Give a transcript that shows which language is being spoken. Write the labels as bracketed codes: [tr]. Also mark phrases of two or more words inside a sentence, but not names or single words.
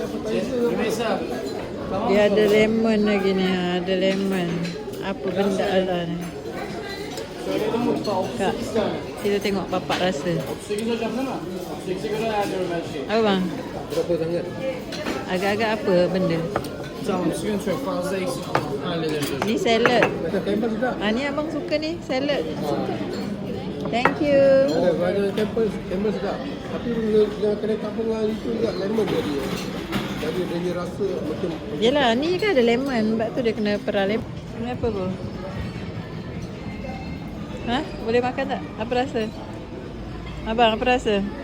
[ms] Dia ada lemon lagi ni, ada lemon. Apa benda lah ni? Kak, kita tengok bapak rasa. Apa bang? Berapa sangat? Agak-agak apa benda? [tr] Tamam, sıkıntı çok fazla eksik hallederiz. [ms] Ni salad. Tempe juga. Ni abang suka ni, salad. [en] Thank you. [ms] Ada tempe juga. Tapi dengan kedai kampung itu juga lemon jadi. Jadi dia punya rasa macam. Yelah, ni kan ada lemon. Sebab tu dia kena peral lemon. Kenapa bro? Ha? Boleh makan tak? Apa rasa? Abang, apa rasa?